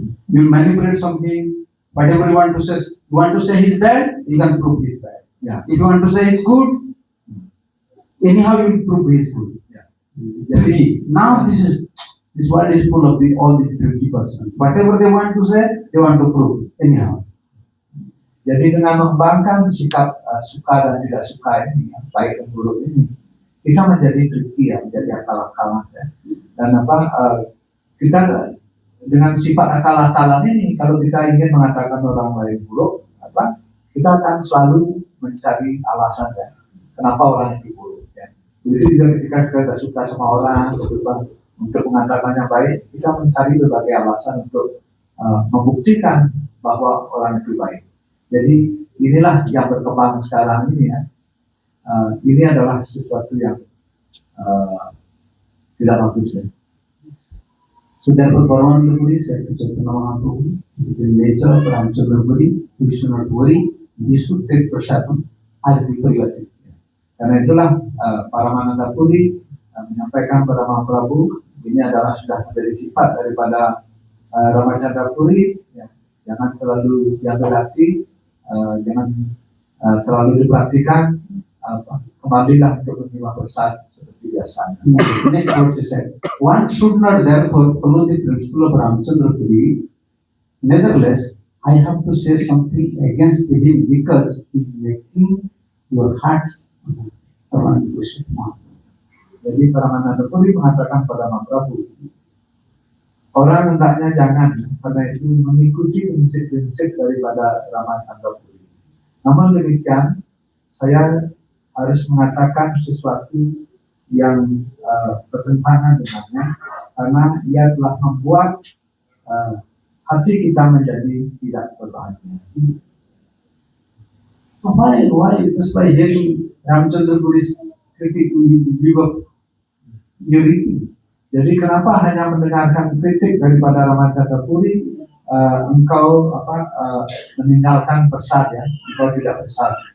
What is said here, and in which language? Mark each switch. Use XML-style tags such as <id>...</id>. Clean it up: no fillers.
<en>You manipulate something, whatever you want to say he's bad, you can prove he's bad. Ya. If you want to say he's good, anyhow you will prove he's good. Ya.</en> <id>Jadi</id> <en>now this world is full of all these tricky persons. Whatever they want to say, they want to prove anyhow.</en> <id>Jadi dengan mengembangkan sikap suka dan tidak suka ini, ya, baik dan buruk ini, kita menjadi tricky ya, menjadi akal-akalan ya. Dan kita dengan sifat akal-akalan ini, kalau kita ingin mengatakan orang lain buruk, kita akan selalu mencari alasan ya, kenapa orang itu buruk. Ya. Begitu juga ketika kita tidak suka sama orang, untuk mengatakannya baik, kita mencari berbagai alasan untuk membuktikan bahwa orang itu baik. Jadi inilah yang berkembang sekarang ini ya. Ini adalah sesuatu yang tidak bagus ya.</id> <en>So therefore, Paramananda Puri said to Chaitanya Mahaprabhu, with the nature of Ramchandra Puri, we should not worry, we should take prasadam as before you are taking.</en> <id>Karena itulah Paramananda Puri menyampaikan pada Mahaprabhu, ini adalah sudah menjadi sifat daripada Ramachandra Puri, ya. Jangan terlalu diambil hati, jangan terlalu diperhatikan, kembalilah untuk menerima prasad seperti biasanya.</id> <en>Next verse he said, one should not therefore follow the principle of Ramchandra Puri. Nevertheless, I have to say something against him because he is making your hearts around worship now.</en> <id>Jadi Paramananda Puri mengatakan pada Mahaprabhu, orang hendaknya jangan karena itu mengikuti prinsip-prinsip daripada Ramachandra Puri. Namun demikian, saya harus mengatakan sesuatu yang bertentangan dengannya, karena ia telah membuat hati kita menjadi tidak berbahagia.</id> <en>So why just by hearing Ramchandra Puri's critique you give up your eating?</en> <id>Jadi kenapa hanya mendengarkan kritik daripada Ramachandra Puri, engkau meninggalkan prasad ya, engkau tidak prasad.</id>